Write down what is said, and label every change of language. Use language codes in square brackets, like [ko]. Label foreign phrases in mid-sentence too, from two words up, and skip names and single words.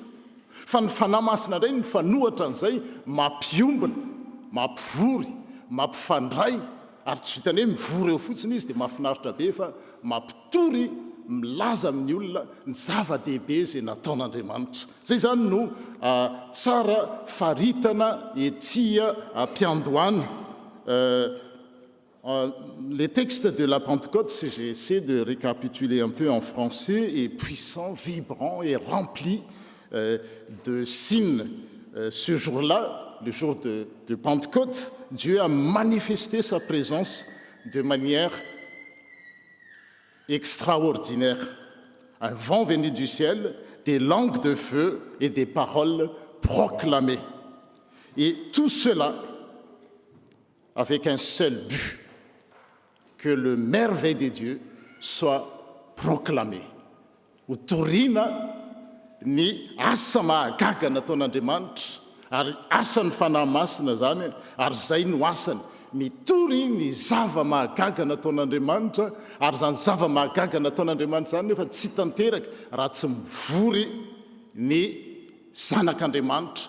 [mg] Fa ny fanahy masina indray ny fanohatra an'izay mampiombina, mampivory, mampifandray ary tsy vitany hoe mivory eo fotsiny izy dia mahafinaritra be fa mampitory milaza amin'ny olona ny zava-dehibe izay nataon'Andriamanitra. Zay zany no tsara faritana etsia ampiandohana. [fr] Les textes de la Pentecôte, si j'essaie de récapituler un peu en français, est puissant, vibrant et rempli de signes. Ce jour-là, le jour de Pentecôte, Dieu a manifesté sa présence de manière extraordinaire. Un vent venu du ciel, des langues de feu et des paroles proclamées. Et tout cela avec un seul but, que le merveille de Dieu soit proclamé. [mg] Utorina ny asa mahagaga nataon'Andriamanitra, ary asany fanahy masina zany, ary zay no asany. Mitory ny zava-mahagaga nataon'Andriamanitra, ary zany zava-mahagaga nataon'Andriamanitra zany nefa tsy tanteraka raha tsy mivory ny zanak'Andriamanitra.